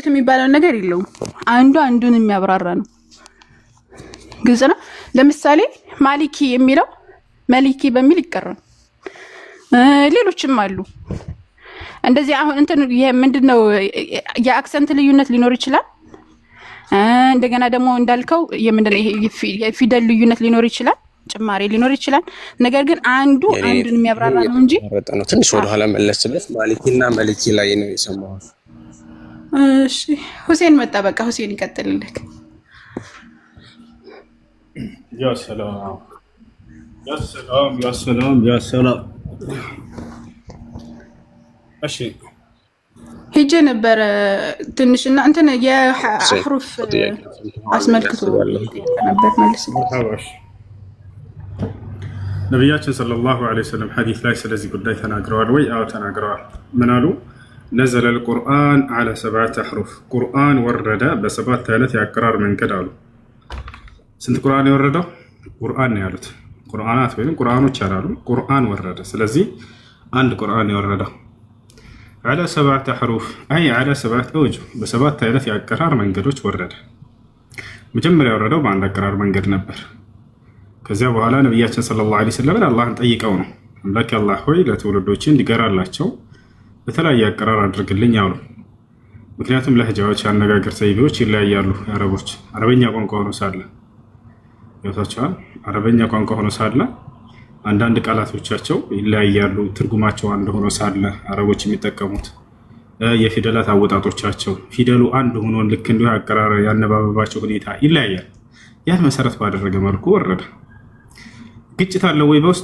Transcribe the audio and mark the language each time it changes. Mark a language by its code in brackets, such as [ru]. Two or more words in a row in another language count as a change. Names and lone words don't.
[am] የሚባለው ነገር የለውም። አንዱ አንዱን የሚያብራራ ነው። ግልጽ ነው። ለምሳሌ ማሊኪ የሚለው መሊኪ በሚል ይቀራል። ሌሎችም አሉ እንደዚህ። አሁን እንትን ምንድነው የአክሰንት ልዩነት ሊኖር ይችላል። እንደገና ደግሞ እንዳልከው የምንድነው የፊደል ልዩነት ሊኖር ይችላል፣ ጭማሪ ሊኖር ይችላል። ነገር ግን አንዱን የሚያብራራ ነው እንጂ ትንሽ ወደ ኋላ መለስ ብለሽ ማሊኪና መሊኪ ላይ ነው የሰማሁት። እሺ ሁሴን መጣ። በቃ ሁሴን ይቀጥልልክ። [ar] يا سلام يا سلام يا سلام يا سلام እሺ [am] ሄጄ ነበረ ትንሽና እንትን የአህሩፍ አስመልክቶ ነበር መልስ። ነብያችን ሰለላሁ ዐለይሂ ወሰለም ሐዲስ ላይ ስለዚህ ጉዳይ ተናግረዋል ወይ? አዎ ተናግረዋል። ምን አሉ? [ar] نزل القرآن على 7 أحرف [am] ቁርአን ወረደ በ7 አይነት የአቀራር መንገድ አሉ። ስንት ቁርአን የወረደው? ቁርአን ነው ያሉት። ቁርአናት ወይም ቁርአኖች አላሉ። ቁርአን ወረደ። ስለዚህ አንድ ቁርአን የወረደው [ar] على 7 أحرف أي على 7 أوجه [am] በ7 አይነት የአቀራር መንገዶች ወረደ። መጀመሪያ የወረደው በአንድ አቀራር መንገድ ነበር። ከዚያ በኋላ ነብያችን ሰለላሁ ዐለይሂ ወሰለም አላህን ጠይቀው ነው አምላክ አላህ ሆይ ለትውልዶች እንዲገራላቸው በተለያየ አቀራር አድርግልኝ አሉ። ምክንያቱም ለህጃዎች አነጋገር ዘይቤዎች ይለያያሉ። አረቦች አረበኛ ቋንቋ ሆኖ ሳለ ያታቻል አረበኛ ቋንቋ ሆኖ ሳለ አንዳንድ ቃላቶቻቸው ይለያያሉ። ትርጉማቸው አንድ ሆኖ ሳለ አረቦች የሚጠቀሙት የፊደላት አወጣጦቻቸው ፊደሉ አንድ ሆኖ ልክ እንዲሁ አቀራር ያነባበባቸው ሁኔታ ይለያያል። ያን መሰረት ባደረገ መልኩ ወረደ። ግጭት አለው ወይ በውስጡ?